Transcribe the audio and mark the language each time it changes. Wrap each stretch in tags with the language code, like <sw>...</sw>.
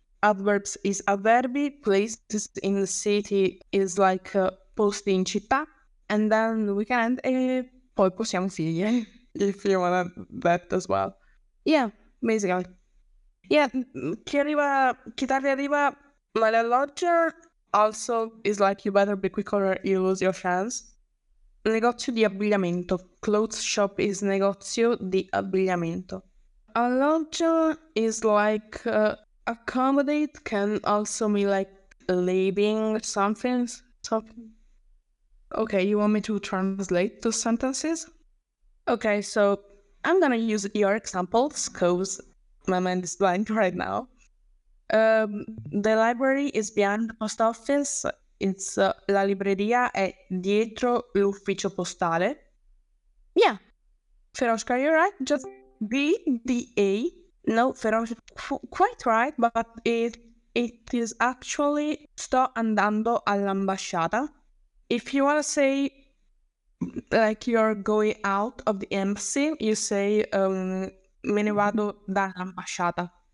<en>adverbs is avverbi, places in the city is like</en> <it>posti in città,</it> <en>and then we can end</en> <it>e poi possiamo finire</it> <en>if you want that as well. Yeah, basically. Yeah,</en> <it>chi tardi arriva male alloggia</it> <en>also is like you better be quick or you lose your chance.</en> <it>Negozio di abbigliamento.</it> <en>Clothes shop is</en> <it>negozio di abbigliamento.</it> <en>Alloggio is like accommodate, can also mean like leaving something. Okay, you want me to translate those sentences? Okay, so I'm gonna use your examples because my mind is blank right now. The library is behind the post office. It's</en> <it>la libreria è dietro l'ufficio postale.</it> <en>Yeah, Feroshka, you're right. Just BDA. No, Feroshka, quite right, but it is actually</en> <it>sto andando all'ambasciata.</it> <en>If you want to say like you're going out of the embassy, you say</en> <it>me ne vado dall'ambasciata.</it>